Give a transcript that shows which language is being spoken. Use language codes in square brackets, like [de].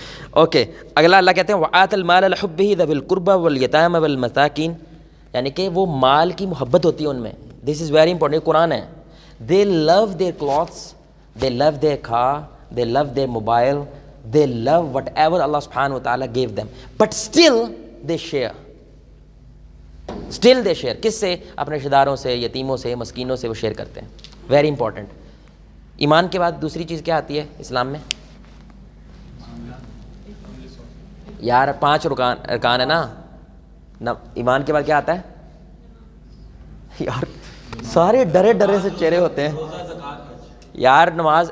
[ur] Okay, اگلا اللہ کہتے ہیں [ar] وَآتَ الْمَالَ لِحُبِّهِ ذَوِي الْقُرْبَى وَالْيَتَامَى وَالْمَسَاكِينِ، [ur] یعنی کہ وہ مال کی محبت ہوتی ہے ان میں. [en] This is very important. [ur] قرآن ہے. [en] They love their clothes, they love their car, they love their mobile, they love whatever اللہ سبحانہ وتعالیٰ gave them, but still they share. Still they share. [ur] کس سے؟ اپنے رشتہ داروں سے، یتیموں سے، مسکینوں سے وہ شیئر کرتے ہیں. [en] Very important. [ur] ایمان کے بعد دوسری چیز کیا آتی ہے اسلام میں؟ یار 5 ارکان ہے نا. ایمان کے بعد کیا آتا ہے؟ یار سارے ڈرے ڈرے سے چہرے ہوتے ہیں یار. نماز.